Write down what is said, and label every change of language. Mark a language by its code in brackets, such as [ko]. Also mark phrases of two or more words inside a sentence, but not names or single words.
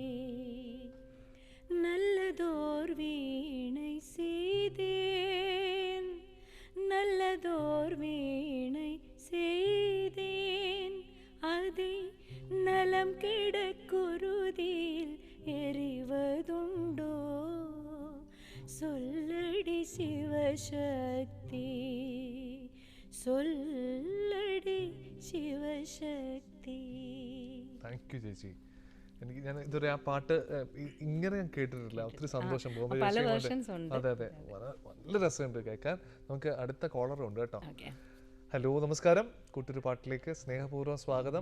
[ta] நல்லதோர் வீணை செய்தேன் நல்லதோர் வீணை செய்தேன் அதை நலம் கெட குருதியில் எறிவதுண்டோ சொல்லடி சிவசக்தி சொல்லടി ശിവശക്തി. [en] thank you [ml] ചേച്ചി. എനിക്ക് ഞാൻ ഇതുവരെ ആ പാട്ട് ഇങ്ങനെ ഞാൻ കേട്ടിട്ടില്ല. ഒത്തിരി സന്തോഷം. അതെ അതെ, നല്ല രസമുണ്ട് കേൾക്കാൻ. നമുക്ക് അടുത്ത കോളറും ഉണ്ട് കേട്ടോ. ഹലോ, നമസ്കാരം. കൂട്ടൊരു പാട്ടിലേക്ക് സ്നേഹപൂർവ്വം സ്വാഗതം.